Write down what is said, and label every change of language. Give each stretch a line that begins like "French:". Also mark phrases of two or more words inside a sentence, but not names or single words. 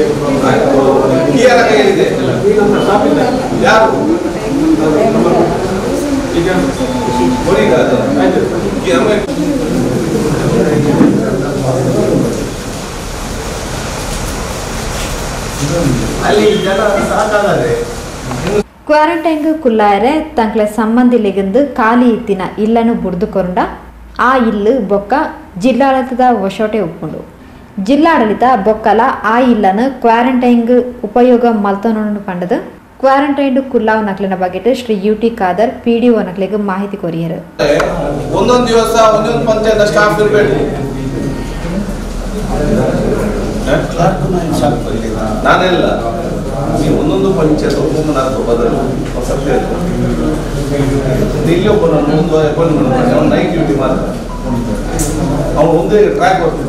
Kannada: ಈ ಯಾರ ಕೈಯಲ್ಲಿದೆ? ಯಾರು ಈಗ ಹೊರೀಗ ಅದು ಆಯ್ತು ಅಲ್ಲಿ ಜನ ಸಾಕಾಗದೆ
Tulu: ಕ್ವಾರಂಟೈನ್ಗೆ ಕುಲ್ಲಾಯರೆ ತಂಕ್ಲೆ ಸಂಬಂಧಿಲಿಗಿಂದು ಖಾಲಿ ಇತ್ತಿನ ಇಲ್ಲನು ಬುಡ್ದುಕೊಂಡ ಆ ಇಲ್ಲು ಬೊಕ್ಕ ಜಿಲ್ಲಾಡಳಿತದ ವಶೋಟೆ ಉಪ್ಪುಂಡು. ಜಿಲ್ಲಾಡಳಿತ ಬೊಕ್ಕಲ ಆ ಇಲ್ಲನ್ನು ಕ್ವಾರಂಟೈನ್ಗೆ ಉಪಯೋಗ ಮಲ್ತನೊಂಡು ಪಂಡದು ಕ್ವಾರಂಟೈನ್ ಕುಲ್ಲಾವ್ ನಕ್ಲಿನ ಬಗ್ಗೆ ಶ್ರೀ UT ಖಾದರ್ PDO ನಕ್ಲಿಗೆ ಮಾಹಿತಿ ಕೊರಿಯರು.
Kannada: ಒಂದೊಂದು ದಿವಸ ಒಂದೊಂದು ಪಂಚಾಯತ್ ಸ್ಟಾಫ್ ಇರಬೇಕು. ನಾನೆಲ್ಲ ನೀವು ಒಂದೊಂದು ಪಂಚಾಯತ್ ಒಬ್ಬೊಬ್ಬ ನಾಲ್ಕು ಬದಲು ಸತ್ಯ ಇಲ್ಲಿ ಒಬ್ಬ ಅವನು
English: night duty
Kannada: ಮಾತ್ರ ಅವನು ಒಂದೇ ಟ್ರ್ಯಾಕ್ ಬರ್ತಿದ್ದ.